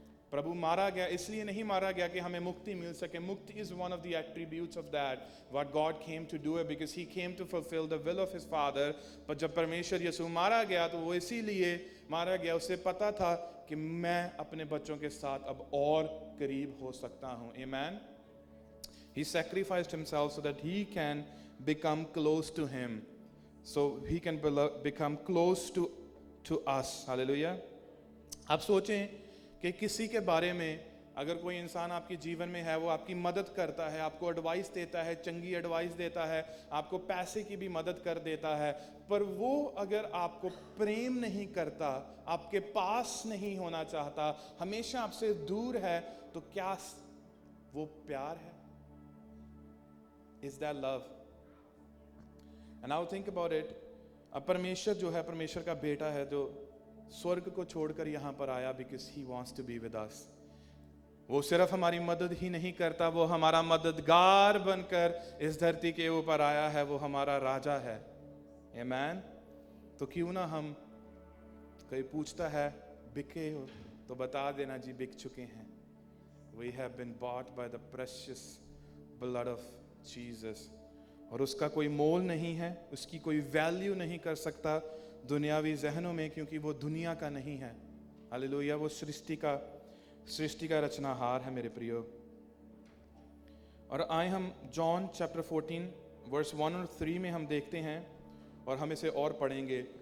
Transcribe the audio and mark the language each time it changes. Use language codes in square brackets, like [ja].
[hi] प्रभु मारा गया, इसलिए नहीं मारा गया कि हमें मुक्ति मिल सके। [en] Mukti is one of the attributes of that what God came to do, because he came to fulfil the will of his father. [hi] पर जब परमेश्वर यीशु मारा गया, तो वो इसीलिए मारा गया, उसे पता था कि मैं अपने बच्चों के साथ अब और करीब हो सकता हूँ। आमेन। [en] He sacrificed himself so that he can become close to him, so he can become close to us. Hallelujah. [hi] आप सोचें कि किसी के बारे में अगर कोई इंसान आपके जीवन में है, वो आपकी मदद करता है, आपको एडवाइस देता है, चंगी एडवाइस देता है, आपको पैसे की भी मदद कर देता है, पर वो अगर आपको प्रेम नहीं करता, आपके पास नहीं होना चाहता, हमेशा आपसे दूर है, तो क्या वो प्यार है? [en] Is that love? And now think about it. [hi] अब परमेश्वर जो है, परमेश्वर का बेटा है जो स्वर्ग को छोड़कर यहाँ पर आया, [en] because he wants to be with us. [hi] वो सिर्फ हमारी मदद ही नहीं करता, वो हमारा मददगार बनकर इस धरती के ऊपर आया है, वो हमारा राजा है। [en] Amen? [hi] तो क्यों ना हम, कोई पूछता है बिके हो, तो बता देना जी बिक चुके हैं। [en] We have been bought by the precious blood of Jesus. [hi] और उसका कोई मोल नहीं है, उसकी कोई वैल्यू नहीं कर सकता दुनियावी जहनों में, क्योंकि वो दुनिया का नहीं है। हालेलुया। वो सृष्टि का रचनाहार है मेरे प्रियो। और आए हम जॉन चैप्टर 14 वर्स 1 और 3 में हम देखते हैं, और हम इसे और पढ़ेंगे।